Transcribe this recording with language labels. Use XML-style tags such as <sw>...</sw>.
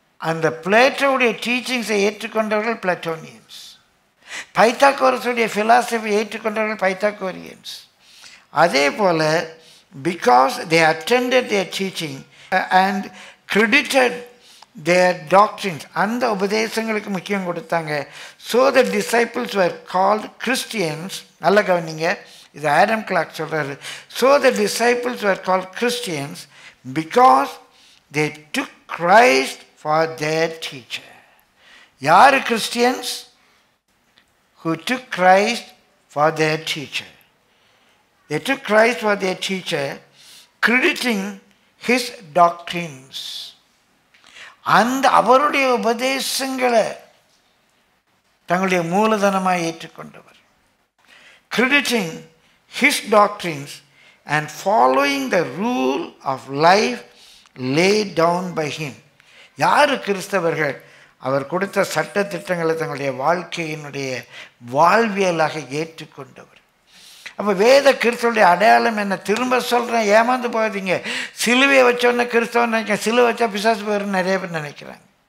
<ta>அந்த பிளேட்டோடைய டீச்சிங்ஸை ஏற்றுக்கொண்டவர்கள் பிளட்டோனியன்ஸ், பைத்தாகோரஸுடைய ஃபிலாசபி ஏற்றுக்கொண்டவர்கள் பைத்தாகோரியன்ஸ். அதே போல்</ta> <en>because they attended their teaching and credited their doctrines,</en> <ta>அந்த உபதேசங்களுக்கு முக்கியம் கொடுத்தாங்க.</ta> <en>So the disciples were called Christians.</en> <ta>நல்ல கவனிங்க, இது ஆடம் கிளார்க் சொல்றாரு.</ta> <en>So the disciples were called Christians because they took Christ for their teacher.</en> <ta>யாரு Christians?</ta> <en>Who took Christ for their teacher. They took Christ for their teacher, crediting his doctrines.</en> <ta>அந்த அவருடைய உபதேசங்களை தங்களுடைய மூலதனமாக ஏற்றுக்கொண்டவர்.</ta> <en>crediting his doctrines and following the rule of life laid down by him.</en> <ta>யார் கிறிஸ்தவர்கள்? அவர் கொடுத்த சட்ட திட்டங்களை தங்களுடைய வாழ்க்கையினுடைய வாழ்வியலாக ஏற்றுக்கொண்டவர். அப்போ வேத கிறிஸ்தவனுடைய அடையாளம் என்ன? திரும்ப சொல்கிறேன், ஏமாந்து போகாதீங்க. சிலுவையை வச்சோன்னே கிறிஸ்தவன் நினைக்க, சிலுவை வச்சா பிசாசு போயிடும் நிறைய பேர் நினைக்கிறாங்க.</ta>